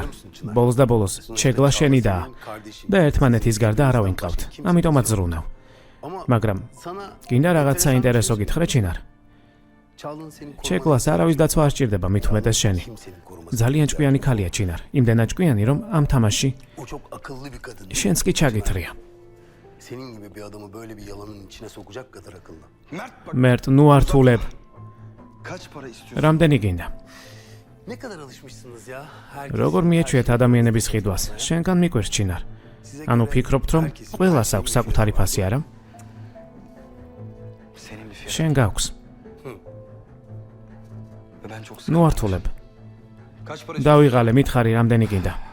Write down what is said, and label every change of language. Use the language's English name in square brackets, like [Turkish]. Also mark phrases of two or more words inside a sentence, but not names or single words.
[Georgian] ბოლოს და ბოლოს ჩეგლა შენიდაა და ერთმანეთის გარდა არავინ ყავთ. ამიტომაც ზრუნავ. მაგრამ გინდა რაღაც საინტერესო გითხრე ჩინარ. ჩეგლას არავის დაცვა არ სჭირდება, მით უმეტეს შენი. ძალიან ჭკვიანი ქალია ჩინარ. იმდენად ჭკვიანი, რომ ამ თამაში შენს კი ჩაგითრია. [Turkish] Senin gibi bir adamı böyle bir yalanın içine sokacak kadar akıllı. [Georgian] Mert, ნუ ართულებ. [Turkish] Kaç para istiyorsun? [Georgian] რამდენი გინდა? [Turkish] Ne kadar alışmışsınız ya? [Georgian] როგორ მიეჩვიეთ ადამიანების ხიდვას? შენგან მიკვირს ჩინარ. ანუ ფიქრობთ, რომ ყველას აქვს საკუთარი ფასი, არა? შენ გაქვს. ნუ ართულებ. დავიღალე, მითხარი რამდენი გინდა?